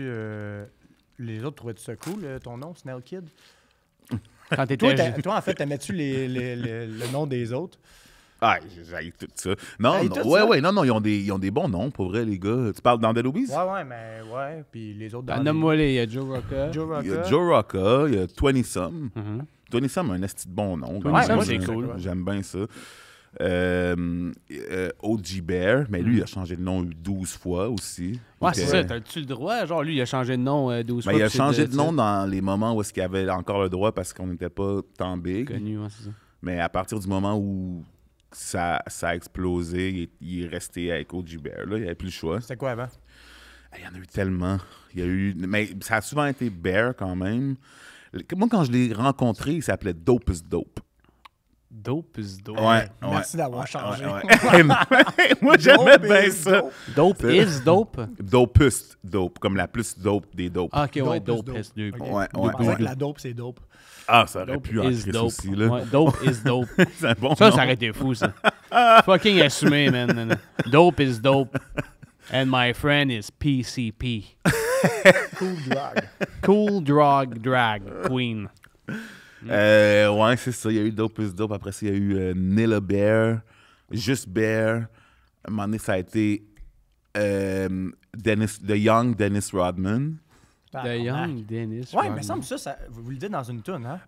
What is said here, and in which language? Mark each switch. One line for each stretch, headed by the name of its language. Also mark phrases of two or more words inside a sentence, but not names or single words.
French: les autres, trouvais-tu ça cool, ton nom, Snail Kid? Quand t'étais. Toi, en fait, t'aimais-tu le nom des autres? Ah, j'ai tout ça. Non, Hey, non, tout ouais, ça? ouais, non, ils ont des bons noms, pour vrai, les gars. Tu parles dans Dead Obies? Ouais, mais ouais. Puis les autres... dans Nomme-moi les. Il y a Joe Rocca. Joe Il y a Rocca. Joe Rocca, il y a 20 Some. Mhm. 20 Some a un esti de bon nom. 20 quand Some, même. c'est cool. J'aime bien ça. OG Bear, mais lui, il a changé de nom 12 fois aussi. Ouais, Donc, c'est ça. T'as-tu le droit? Genre, lui, il a changé de nom 12 ben, fois. il a puis c'est changé de nom c'est dans les moments où est-ce qu'il avait encore le droit parce qu'on n'était pas tant big. Connu, ouais, c'est ça. Mais à partir du moment où ça a explosé, il est resté avec OG Bear. Là, il n'y avait plus le choix. C'était quoi avant? Il y en a eu tellement. Il y a eu... Mais ça a souvent été Bear quand même. Moi, quand je l'ai rencontré, il s'appelait Dope is Dope. Dope is dope. Ouais, Merci d'avoir changé. Moi, j'aimais bien ça. Dope is dope. Dopest, dope, comme la plus dope des dopes. Ah, ok, ouais, Dope is dope is dope. dope. Ok. Ouais, Je ouais, pensais ouais. que la dope, c'est dope. Ah, ça aurait Dope pu en is Chris dope. aussi, là. Ouais, dope is dope. C'est un bon Ça nom. aurait été fou, ça. Fucking assumé, man. Dope is dope.
English: And my friend is PCP. Cool drag. Cool Drag Queen.
French: Ouais, c'est ça. Il y a eu Dope is Dope. Après ça, il y a eu Nilla Bear, Juste Bear. À un moment donné, ça a été The Young Dennis Rodman. The Young Dennis. Ouais, mais Rodman. semble ça, vous le dites dans une toune, hein?